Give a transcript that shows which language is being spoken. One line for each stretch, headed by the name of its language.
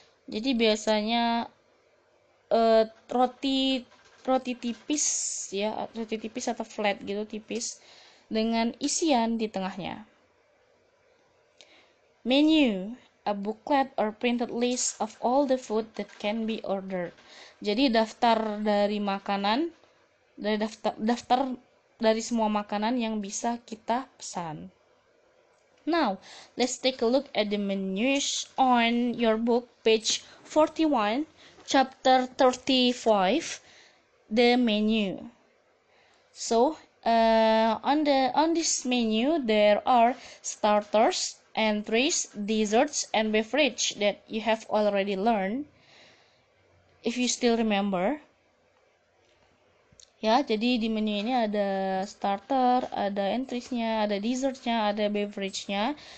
Indonesian: Jadi biasanya roti tipis ya, roti tipis atau flat gitu, tipis dengan isian di tengahnya.
English: Menu, a booklet or printed list of all the food that can be ordered.
Indonesian: Jadi daftar dari makanan, daftar dari semua makanan yang bisa kita pesan.
English: Now, let's take a look at the menus on your book, page 41, chapter 35, the menu. So, on this menu, there are starters, entries, desserts, and beverage that you have already learned, if you still remember.
Indonesian: Ya, jadi di menu ini ada starter, ada entries-nya, ada dessert-nya, ada beverage-nya.